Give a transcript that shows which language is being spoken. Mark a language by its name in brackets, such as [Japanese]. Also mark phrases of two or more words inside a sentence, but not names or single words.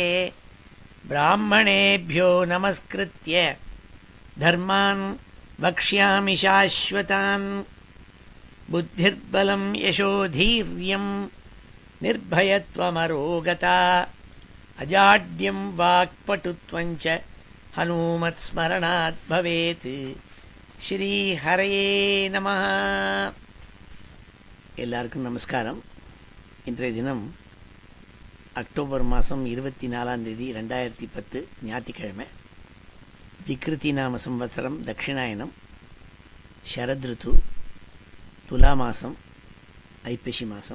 [Sanskrit] ब्राह्मणेभ्यो नमस्कृत्य धर्मान् वक्ष्यामि शाश्वतान्। बुद्धिर्बलं यशोधीर्यं निर्भयत्वमरोगता अजाड्यं वाक्पटुत्वं च हनूमत्स्मरणात् भवेत्। [Tamil] ஸ்ரீஹரயே நம. எல்லாருக்கும் நமஸ்காரம். இன்றைய தினம் அக்டோபர் மாதம் 24ஆம் தேதி 2010 ஞாயிற்றுக்கிழமை. விக்ருதி நாம சம்வத்சரம் தட்சிணாயனம் ஷரத்ருத்து துலா மாதம் ஐப்பசி மாதம்.